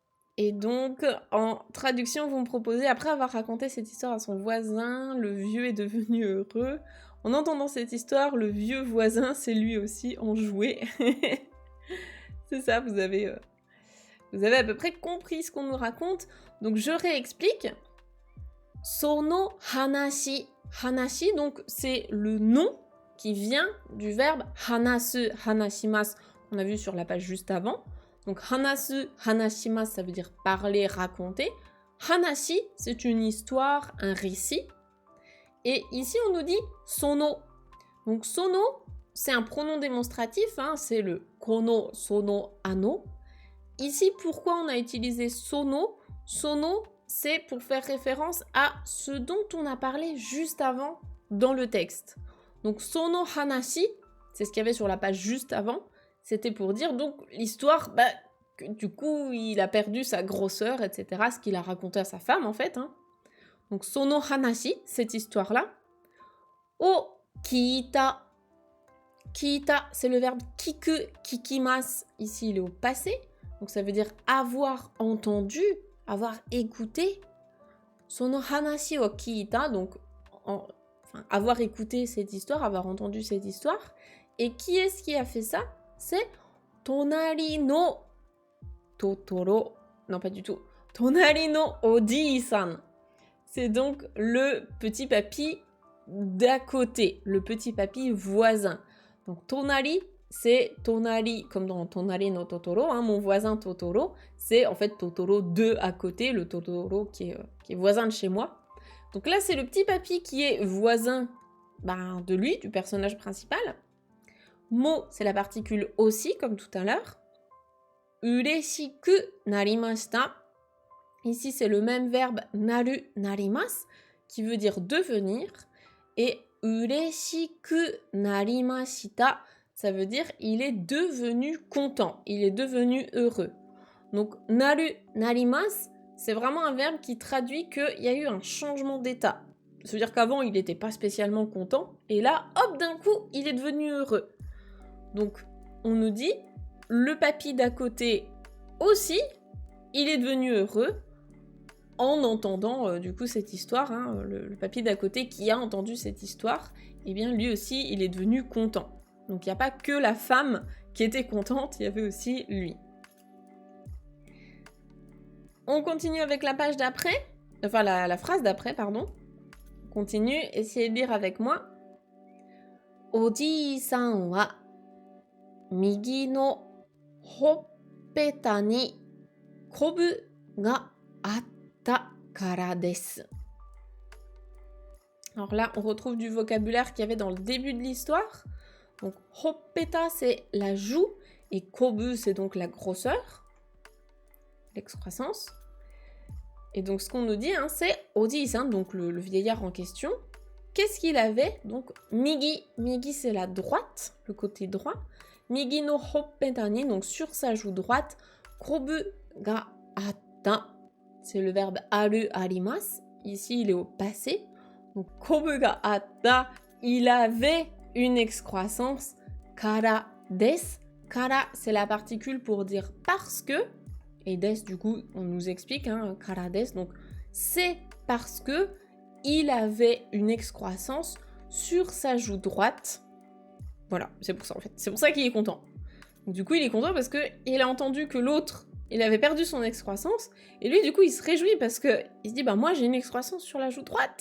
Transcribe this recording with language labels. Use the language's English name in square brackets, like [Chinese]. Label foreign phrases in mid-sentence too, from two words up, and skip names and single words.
[French] Et donc, en traduction, vous me proposez, après avoir raconté cette histoire à son voisin, le vieux est devenu heureux. En entendant cette histoire, le vieux voisin s'est lui aussi enjoué. C'est ça, vous avez à peu près compris ce qu'on nous raconte. Donc, je réexplique. [Japanese] その話. [French] Hanashi, donc, c'est le nom qui vient du verbe [Japanese] 話す、話します, [French] qu'on a vu sur la page juste avant. Donc, [Japanese] 話す、話します, [French] ça veut dire parler, raconter. Hanashi, c'est une histoire, un récit. Et ici, on nous dit sono. Donc, sono, c'est un pronom démonstratif, hein, c'est le [Japanese] この、その、あの. [French] Ici, pourquoi on a utilisé sono? Sono, c'est pour faire référence à ce dont on a parlé juste avant dans le texte. Donc, [Japanese] その話, [French] c'est ce qu'il y avait sur la page juste avant. C'était pour dire, donc, l'histoire, que du coup, il a perdu sa grosseur, etc. Ce qu'il a raconté à sa femme, en fait. Hein. Donc, [Japanese] その話, [French] cette histoire-là. [Japanese] を聞いた。聞いた, [French] c'est le verbe [Japanese] 聞く、聞きます. [French] Ici, il est au passé. Donc, ça veut dire avoir entendu, avoir écouté. [Japanese] その話を聞いた, [French] donc avoir écouté cette histoire, avoir entendu cette histoire. Et qui est-ce qui a fait ça? C'est Tonari no Totoro. Non, pas du tout. [Japanese] 隣のおじさん. [French] C'est donc le petit papy d'à côté, le petit papy voisin. Donc, Tonari, c'est Tonari, comme dans Tonari no Totoro, hein, mon voisin Totoro. C'est en fait Totoro de à côté, le Totoro qui est voisin de chez moi. Donc là, c'est le petit papy qui est voisin de lui, du personnage principal. Mo, c'est la particule aussi, comme tout à l'heure. [Japanese] 嬉しくなりました. [French] Ici, c'est le même verbe [Japanese] なる、なります, [French] qui veut dire devenir. Et [Japanese] 嬉しくなりました, [French] ça veut dire il est devenu content, il est devenu heureux. Donc, [Japanese] なる、なります, [French] c'est vraiment un verbe qui traduit qu'il y a eu un changement d'état. Ça veut dire qu'avant, il n'était pas spécialement content, et là, hop, d'un coup, il est devenu heureux. Donc, on nous dit, le papy d'à côté aussi, il est devenu heureux en entendant du coup cette histoire. Hein, le papy d'à côté qui a entendu cette histoire, eh bien lui aussi, il est devenu content. Donc, il n'y a pas que la femme qui était contente, il y avait aussi lui. On continue avec la page d'après, enfin la phrase d'après, pardon. Continue, essayez de lire avec moi. [Japanese] おじさんは右のほっぺたにこぶがあったからです. [French] Alors là, on retrouve du vocabulaire qu'il y avait dans le début de l'histoire. Donc, hoppeta, c'est la joue, et kobu, c'est donc la grosseur, l'excroissance. Et donc, ce qu'on nous dit, hein, c'est Oji-san, donc le vieillard en question. Qu'est-ce qu'il avait? Donc, migi. Migi, c'est la droite, le côté droit. [Japanese] 右のほっぺたに, [French] donc sur sa joue droite. [Japanese] こぶがあった, [French] c'est le verbe [Japanese] ある、あります. [French] Ici, il est au passé. Donc, [Japanese] こぶがあった, [French] il avait une excroissance. [Japanese] からです. [French] Kara, c'est la particule pour dire parce que. Et des, du coup, on nous explique, hein, [Japanese] からです. [French] Donc, c'est parce que il avait une excroissance sur sa joue droite. Voilà, c'est pour ça en fait. C'est pour ça qu'il est content. Donc, du coup, il est content parce qu'il a entendu que l'autre, il avait perdu son excroissance. Et lui, du coup, il se réjouit parce que il se dit, moi, j'ai une excroissance sur la joue droite.